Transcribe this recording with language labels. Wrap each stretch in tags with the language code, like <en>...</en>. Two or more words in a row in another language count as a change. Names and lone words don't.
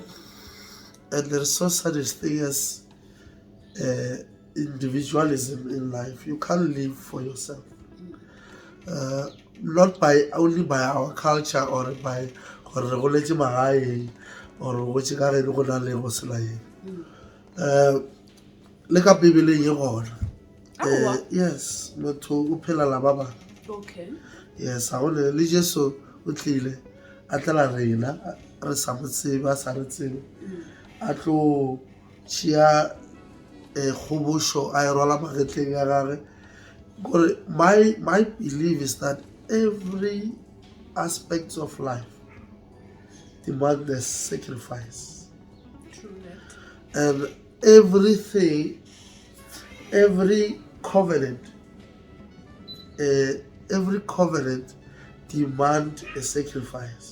<en>And there's no such a thing as individualism in life. You can't live for yourself. Not only by our culture or by or which</en> <nso>ka re go na le go sela le ka bibeleng ye gona. Yes, motho o phela la ba bang.</nso> <en>Okay.</en> <nso>Yes, ha gone le Jesu o tlile a tla rena re sa mo tseba sa re tsebe a tlo tšea kgobosho a e rwala magetleng ya gage.</nso> <en>My belief is that every aspect of life demands a sacrifice. True that. And every covenant demands a sacrifice.</en>